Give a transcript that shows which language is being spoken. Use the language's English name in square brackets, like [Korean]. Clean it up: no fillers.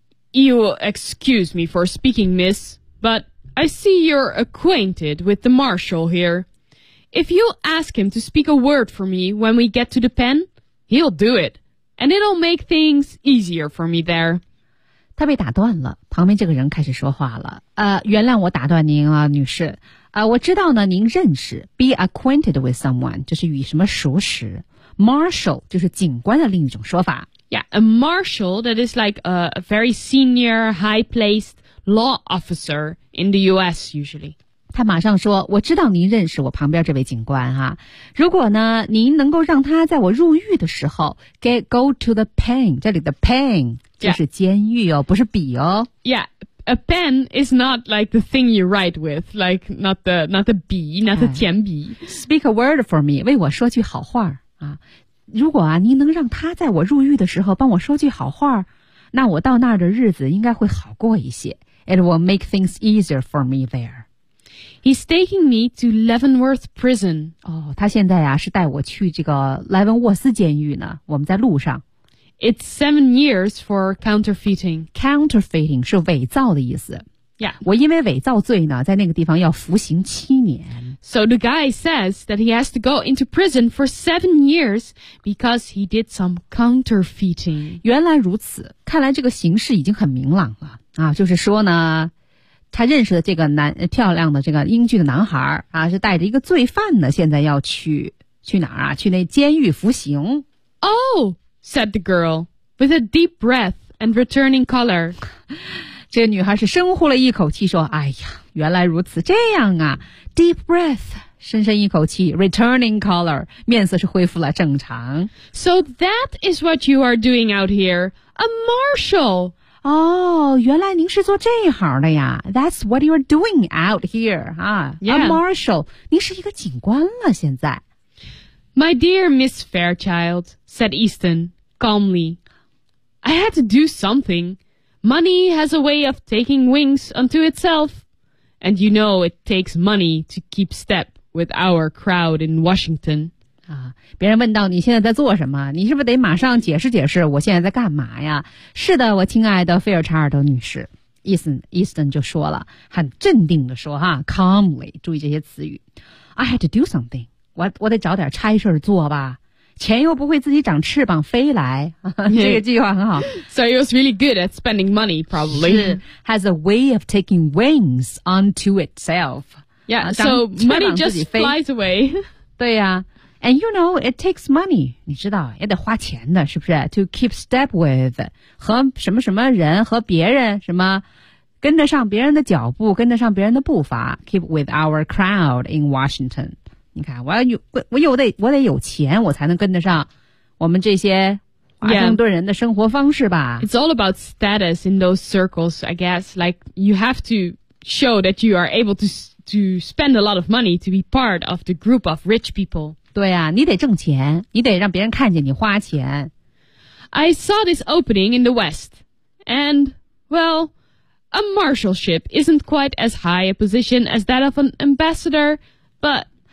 [English] You excuse me for speaking, miss, but I see you're acquainted with the marshal here. If you ask him to speak a word for me when we get to the pen, he'll do it, and it'll make things easier for me there. [Chinese] 他被打断了，旁边这个人开始说话了。原谅我打断您了，女士。我知道呢，您认识 [English] be acquainted with someone, [Chinese] 就是与什么熟识。 Marshal 就是警官的另一种说法。 [English] Yeah, a marshal that is like a very senior, high-placed law officer in the U.S. usually. [Chinese] 他马上说，我知道您认识我旁边这位警官哈。如果呢，您能够让他在我入狱的时候 [English] get go to the pen, [Chinese] 这里的 pen 就是监狱哦，不是笔哦。 [English] Yeah, a pen is not like the thing you write with, like not the [Chinese] 笔, [English] not the [Chinese] 铅笔。 [English] Speak a word for me, [Chinese] 为我说句好话啊。如果啊，您能让他在我入狱的时候帮我说句好话，那我到那儿的日子应该会好过一些。 [English] It will make things easier for me there. He's taking me to Leavenworth Prison. [Chinese] 哦，他现在啊是带我去这个莱文沃斯监狱呢。我们在路上。 [English] It's 7 years for counterfeiting. [Chinese] Counterfeiting 是伪造的意思。 [English] Yeah. [Chinese] 我因为伪造罪呢，在那个地方要服刑七年。 [English] So the guy says that he has to go into prison for 7 years because he did some counterfeiting. [Chinese] 原来如此，看来这个形势已经很明朗了啊！就是说呢，他认识的这个男漂亮的这个英俊的男孩啊，是带着一个罪犯呢，现在要去哪儿啊？去那监狱服刑。 [English] Oh, said the girl with a deep breath and returning color. [Chinese] 这个女孩是深呼了一口气说，哎呀，原来如此，这样啊。 [English] Deep breath, [Chinese] 深深一口气 [English] returning color, [Chinese] 面色是恢复了正常。 [English] So that is what you are doing out here, a marshal. [Chinese] 哦，原来您是做这行的呀。 [English] That's what you are doing out here, Yeah. [Chinese] A marshal, 您是一个警官了现在。 [English] My dear Miss Fairchild, said Easton, calmly, I had to do something. Money has a way of taking wings unto itself. And you know it takes money to keep step with our crowd in Washington. [Chinese] 啊，别人问到你现在在做什么，你是不是得马上解释解释我现在在干嘛呀？是的，我亲爱的菲尔查尔德女士 ，Easton 就说了，很镇定的说哈 ，calmly， 注意这些词语。 [English] I had to do something. [Chinese] 我得找点差事做吧。钱又不会自己长翅膀飞来，这个计划很好。 [English] So he was really good at spending money, probably. Has a way of taking wings onto itself. Yeah, so money just flies away. [Chinese] 对呀、啊、， [English] and you know it takes money. [Chinese] 你知道也得花钱的，是不是 ？ [English] To keep step with [Chinese] 和什么什么人和别人什么。跟得上别人的脚步，跟得上别人的步伐。 [English] Keep with our crowd in Washington. [Chinese] 你看，我得有钱，我才能跟得上我们这些华盛顿人的生活方式吧。 [English] Yeah. It's all about status in those circles, I guess. Like you have to show that you are able to to spend a lot of money to be part of the group of rich people. [Chinese] 对啊，你得挣钱，你得让别人看见你花钱。 [English] I saw this opening in the West, and, well, a marshalship isn't quite as high a position as that of an ambassador, but...